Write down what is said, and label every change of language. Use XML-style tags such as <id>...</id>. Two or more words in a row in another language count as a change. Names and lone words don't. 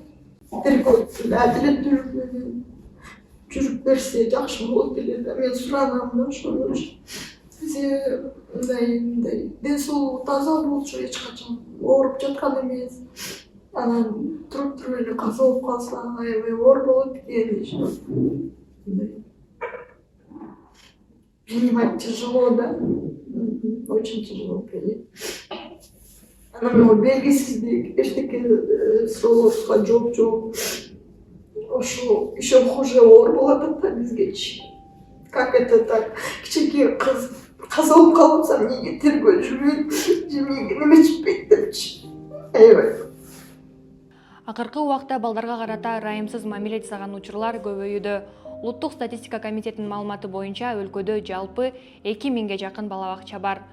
<ky>Тергөө адилеттүү жүрүп берсе жакшы болот эле да. Мен суранам да ошону. Бизде мындай ден соолугу таза болчу, эч качан ооруп жаткан эмес. Анан туруп эле каза болуп калса аябай оор болот экен дешет.</ky> <ru>Принимать тяжело, да? Очень тяжело принять.</ru> <ky>Анан белгисиздик, эчтеке суроолорубузга жооп жок. Ошо</ky> <ru>еще хуже</ru> <ky>оор болуп атат да бизгечи.</ky> <ru>Как это так?</ru> <ky>Кичинекей кыз каза болуп калып атса эмнеге тергөө жүрбөйт, же эмнеге неме чыкпайт депчи. Аябай. Акыркы убакта балдарга карата ырайымсыз мамиле жасаган учурлар көбөйүүдө. Улуттук статистика комитетинин маалыматы боюнча өлкөдө жалпы 2000ге жакын бала бакча бар.</ky>